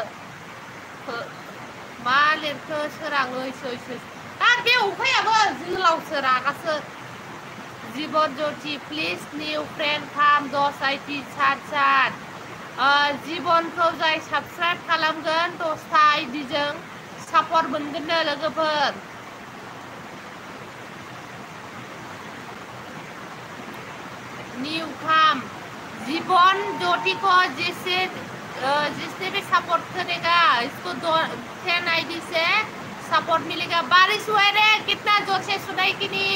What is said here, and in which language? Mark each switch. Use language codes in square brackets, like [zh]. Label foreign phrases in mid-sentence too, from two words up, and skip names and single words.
[brx] मा लिरखो सोराङै आरो बे अखायाबो जोलावसो रागासो जीवन ज्योति [en] please new friend [brx] काम 10 आइटि सात जीवनखौ जाय साबस्क्राइब खालामगोन 10टा आइडिजों सापर्ट मोनगोननो लोगोफोर [hi] न्यू काम जीवन ज्योति को जैसे जिसने भी सपोर्ट करेगा इसको 10 आईडी से सपोर्ट मिलेगा। बारिश हुआ है रे, कितना जोर से सुनाई कि नहीं?